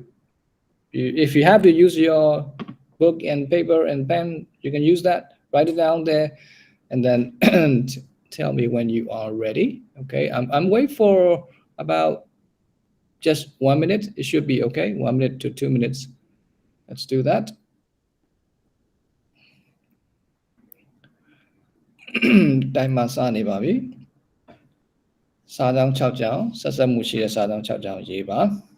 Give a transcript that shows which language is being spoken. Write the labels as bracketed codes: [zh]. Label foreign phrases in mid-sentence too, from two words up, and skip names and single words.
[en] If you have to use your book and paper and pen, you can use that. Write it down there, and then tell me when you are ready. Okay, I'm waiting for about just 1 minute. It should be okay. 1 minute to 2 minutes. Let's do that. [my] တိုင်းမှာစနေပါပြီစာကြောင်း6ကြောင်းဆက်ဆက်မှုရှိတဲ့စာကြောင်း6ကြောင်းရေးပါ